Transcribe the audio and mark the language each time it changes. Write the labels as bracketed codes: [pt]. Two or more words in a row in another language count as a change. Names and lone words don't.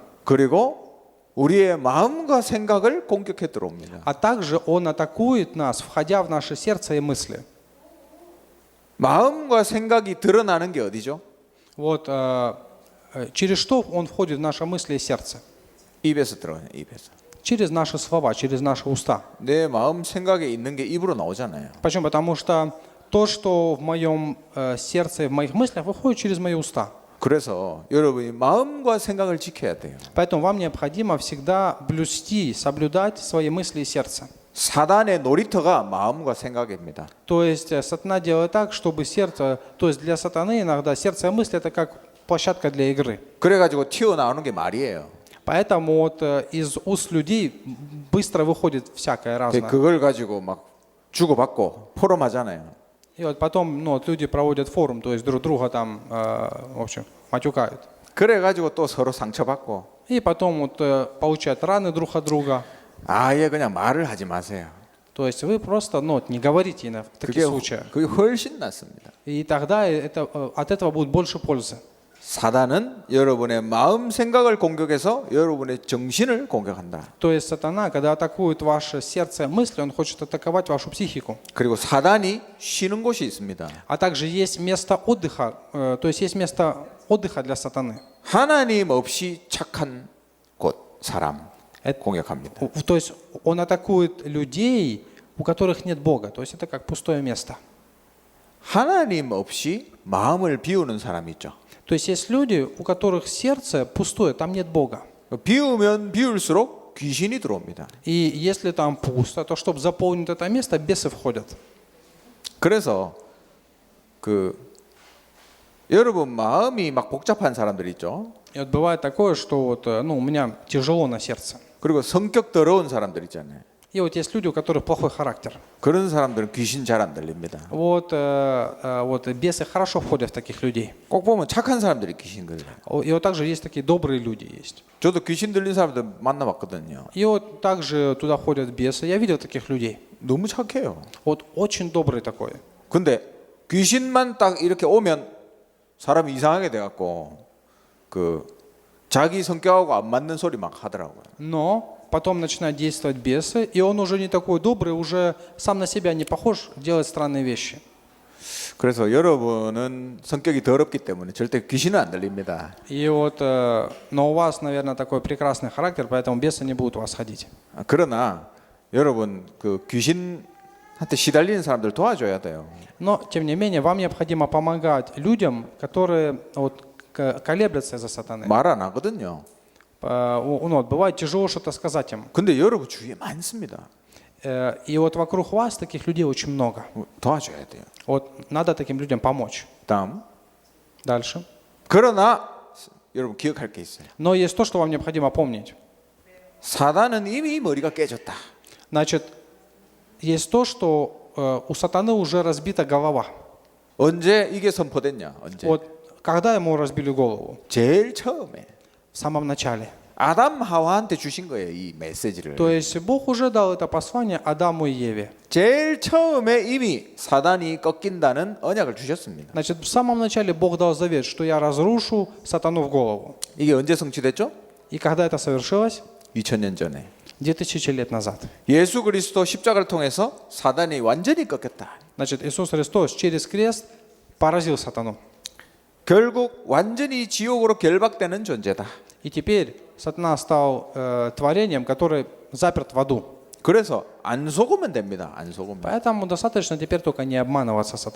[ko] 그리고 우리의 마음과 생각을 공격해 들어옵니다. [ru] А также он атакует нас, входя в наше сердце и мысли. [ko] 마음과 생각이 드러나는 게 어디죠? [ru] Вот через что он входит в наши мысли и сердце? [ko] 입에서 들어가요. 입에서. [ru] Через наши слова, через наши уста. [ko] 내 마음 생각에 있는 게 입으로 на오잖아요. [ru] Почему? Потому что то, что в моем сердце и в моих мыслях, выходит через мои уста. [ko] 그래서 여러분이 마음과 생각을 지켜야 돼요. [ru] Поэтому вам необходимо всегда блюсти, соблюдать свои мысли и сердце. [ko] 사단의 놀이터가 마음과 생각입니다. [ru] То есть сатана делает так, чтобы сердце, то есть для сатаны иногда сердце и мысли это как площадка для игры. [ko] 그래가지고 튀어나오는 게 말이에요. [ru] Поэтому вот из уст людей быстро выходит всякое разное. [ko] 그걸 가지고 막 주고받고 포럼하잖아요. [ru] И вот потом вот люди проводят форум, то есть друг друга там, в общем, матюкают. [ko] 그래가지고 또 서로 상처받고. [ru] И потом вот получают раны друг от друга. [ko] 아예 그냥 말을 하지 마세요. [ru] То есть вы просто не говорите в таких случаях. [ko] 그게 훨씬 낫습니다. [ru] И тогда от этого будет больше пользы. [ko] 사단은 여러분의 마음 생각을 공격해서 여러분의 정신을 공격한다. [ru] То есть сатана, когда атакует ваше сердце и мысли, он хочет атаковать вашу психику. [ko] 그리고 사단이 쉬는 곳이 있습니다. [ru] А также есть место отдыха, то есть есть место отдыха для сатаны. [ko] 하나님 없이 착한 곳, 사람 공격합니다. [ru] То есть он атакует людей, у которых нет Бога. То есть это как пустое место. [ko] 하나님 없이 마음을 비우는 사람이 있죠. [ru] То есть есть люди, у которых сердце пустое, там нет Бога. [ko] 비우면 비울수록 귀신이 들어옵니다. [ru] И если там пусто, то чтобы заполнить это место, бесы входят. [ko] 그래서 여러분 마음이 막 복잡한 사람들 있죠. [ru] И вот бывает такое, что вот, у меня тяжело на сердце. [ko] 그리고 성격 더러운 사람들 있잖아요. [ru] И вот есть люди, у которых плохой характер. [ko] 그런 사람들은 귀신 잘 안 들립니다. [ru] Вот бесы хорошо входят в таких людей. [ko] 꼭 보면 착한 사람들이 귀신 들려요. [ru] И вот также есть такие добрые люди есть. [ko] 저도 귀신 들린 사람들 만나봤거든요. [ru] И вот также туда ходят бесы. Я видел таких людей. [ko] 너무 착해요. [ru] Вот очень добрый такой. [ko] 근데 귀신만 딱 이렇게 오면 사람이 이상하게 돼갖고 자기 성격하고 안 맞는 소리 막 하더라고요. [ru] Но потом начинают действовать бесы, и он уже не такой добрый, уже сам на себя не похож, делает странные вещи. [ko] 그래서 여러분은 성격이 더럽기 때문에 절대 귀신은 안 들립니다. [ru] И вот, но у вас, наверное, такой прекрасный характер, поэтому бесы не будут у вас ходить. [ko] 그러나 여러분 귀신한테 시달리는 사람들 도와줘야 돼요. [ru] Но, тем не менее, вам необходимо помогать людям, которые вот, колеблятся из-за сатаны. [ko] 말 안 하거든요. [ru] Бывает тяжело что-то сказать им. [ko] 근데 여러분 주위에 많습니다. [ru] И вот вокруг вас таких людей очень много. [ko] 도와줘야 돼요. [ru] Вот надо таким людям помочь. [ko] 다음. [ru] Дальше. [ko] 그러나 여러분 기억할 게 있어요. [ru] Но есть то, что вам необходимо помнить. [ko] 사단은 이미 머리가 깨졌다. [ru] Значит, есть то, что у сатаны уже разбита голова. [ko] 언제 이게 선포됐냐? 언제? [ru] Вот когда ему разбили голову? [ko] 제일 처음에. [ru] В самом начале. [ko] 아담 하와한테 주신 거예요, 이 메시지를. [ru] То есть Бог уже дал это послание Адаму и Еве. [ko] 제일 처음에 이미 사단이 꺾인다는 언약을 주셨습니다. [ru] Значит, в самом начале Бог дал завет, что я разрушу сатану в голову. [ko] 이게 언제 성취됐죠? [ru] И когда это совершилось? [ko] 2000년 전에. [ru] 2000 лет назад. [ko] 예수 그리스도 십자가를 통해서 사단이 완전히 꺾였다. [ru] Значит, Иисус Христос через крест поразил сатану. [ko] 결국 완전히 지옥으로 결박되는 존재다. [ru] И теперь сатана стал творением, которое заперт в аду. [ko] 그래서 안 속으면 됩니다. 안 속으면. [ru] Поэтому достаточно теперь только не обманываться сатаной.